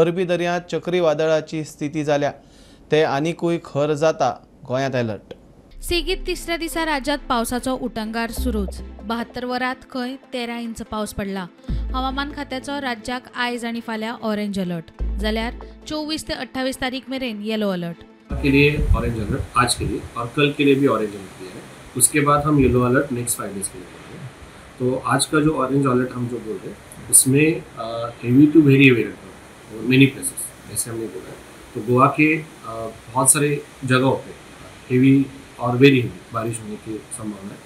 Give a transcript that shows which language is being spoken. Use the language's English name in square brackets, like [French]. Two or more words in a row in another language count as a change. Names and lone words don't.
[Konkani] अरबी दर्यांत चक्रीवादळाची स्थिती जाल्या ते आनीकूय खर जाता गोंयांत अलर्ट। सेगीत तिसऱ्या दिसा राज्यात पावसाचो उटंगार सुरूच। 72 वरांत खंय 13 इंच पावस पडला। हवामान खात्याचो राज्याक आयज आनी फाल्यां [English] orange alert [Konkani] जाल्यार 24 ते 28 तारीख मेरेन [English] yellow alert [Hindi] के लिए [English] orange alert [Hindi] आज के लिए और कल के लिए भी [English] orange alert [Hindi] दिया है। उसके बाद हम [English] yellow alert next 5 days [Hindi] के लिए बोल रहे हैं। तो आज का जो [English] orange alert [Hindi] हम जो बोल रहे हैं उसमें [English] heavy to very heavy rainfall many places [Hindi] ऐसे हमने बोला है। तो गोवा के बहुत सारे जगहों पे हेवी और [English] very heavy [Hindi] बारिश होने की संभावना है।